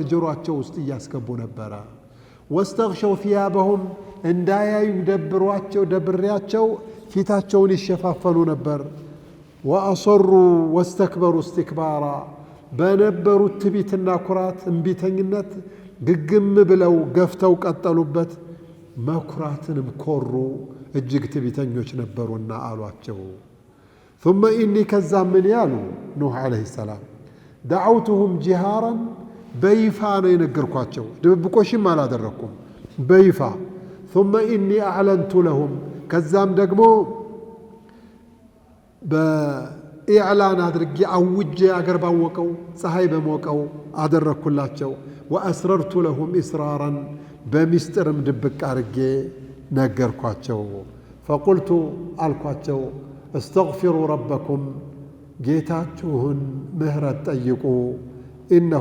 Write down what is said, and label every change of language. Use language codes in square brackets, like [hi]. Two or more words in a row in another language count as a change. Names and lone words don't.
[am] ጆሮአቸው ውስጥ እያስገቡ ነበረ። [ar] واستغشوا ثيابهم፣ [am] እንዳያዩኝ ደብሬያቸው ፊታቸውን ይሸፋፈኑ ነበር። ወአሰሩ [ar] واستكبروا استكبارا፣ [am] በነበሩት ትቢትና ኩራት እምቢተኝነት ግግም ብለው ገፍተው ቀጠሉበት። መኩራትንም ኮሩ፣ እጅግ ትቢተኞች ነበሩና አሏቸው። [ar] ثم إني [am] ከዛ ምን ያሉ ኑህ [ar] عليه السلام دعوتهم جهارا፣ [am] በይፋ ነው የነገርኳቸው፣ ድብብቆሽም አላደረኩም፣ በይፋ [ar] ثم إني أعلنت لهم፣ [am] ከዛም ደግሞ በኢዕላን አድርጌ አውጄ አገር ባወቀው ፀሐይ በሞቀው አደረግኩላቸው። [ar] وأسررت لهم إسرارا፣ [am] በሚስጥርም ድብቅ አድርጌ ነገርኳቸው። ፈቁልቱ አልኳቸው፣ [ar] استغفروا ربكم፣ [am] ጌታችሁን ምህረት ጠይቁ፣ ኢነሁ